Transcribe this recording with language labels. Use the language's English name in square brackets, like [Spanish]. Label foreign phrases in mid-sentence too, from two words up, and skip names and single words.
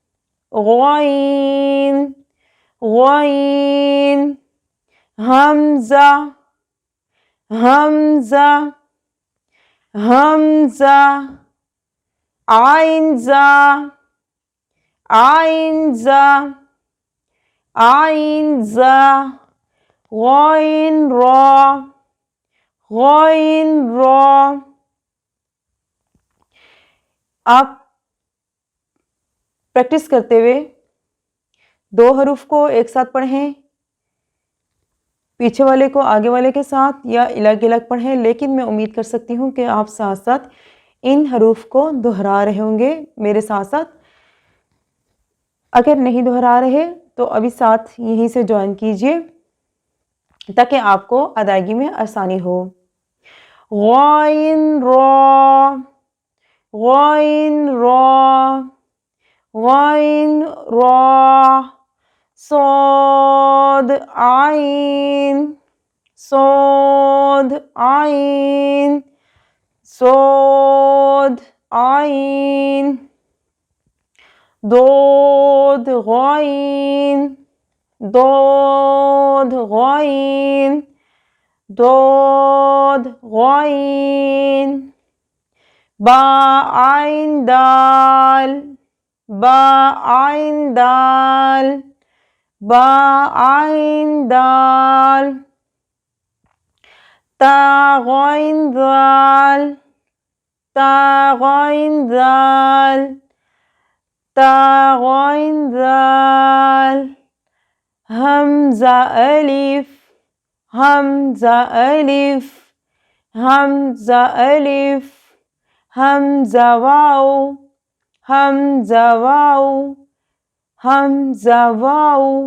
[Arabic] غين، غين، همزة، همزة، همزة، عين زا، عين زا، عين زا، غين را، غين را. [Urdu] آپ پریکٹس کرتے ہوئے دو حروف کو ایک ساتھ پڑھیں، پیچھے والے کو آگے والے کے ساتھ یا الگ الگ پڑھیں، لیکن میں امید کر سکتی ہوں کہ آپ ساتھ ساتھ ان حروف کو دہرا رہے ہوں گے میرے ساتھ ساتھ. اگر نہیں دہرا رہے تو ابھی ساتھ یہیں سے جوائن کیجئے تاکہ آپ کو ادائیگی میں آسانی ہو. [Arabic] غائن را، غائن را، غائن را، صاد عین صاد عین صاد عین ضاد غین ضاد غین ضاد غین با عین دال با عین دال با عین دال تا غین دال تا غین دال تا غین دال حمزہ الف حمزہ الف حمزہ الف حمزہ واو حمزہ واو حمزہ واو